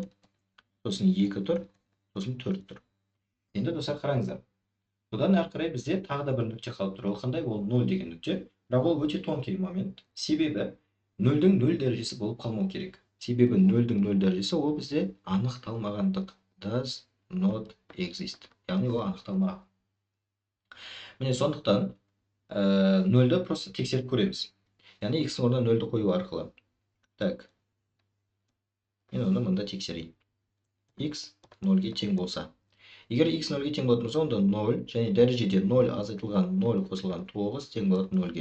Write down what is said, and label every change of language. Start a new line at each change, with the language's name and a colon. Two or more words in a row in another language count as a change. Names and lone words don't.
Kazakh: Сосын 2 тұр. Сосын 4 тұр. Енді достар қараңыздар. Бұдан әрі қарай бізде тағы да бір нүкте қалып тұр. Ол қандай? Ол 0 деген нүкте. Бірақ ол өте
Russian: тонкий момент.
Kazakh: Себебі 0-дің 0 дәрежесі болып қалмау керек. Себебі 0-дің 0 дәрежесі ол бізде анықталмағандық.
English: Does not exist.
Kazakh: Яғни ол анықталмаған. Міне сондықтан 0-ді просто тексеріп көреміз. Яғни x-ің орнына 0-ді қою арқылы.
Russian: Так.
Kazakh: Мен оны мында тексерейін. X 0-ге тең болса. Егер x 0-ге тең болатын болса, онда 0 және дәрежеде 0 азайтылған 0 қосылған 9 тең болады 0-ге.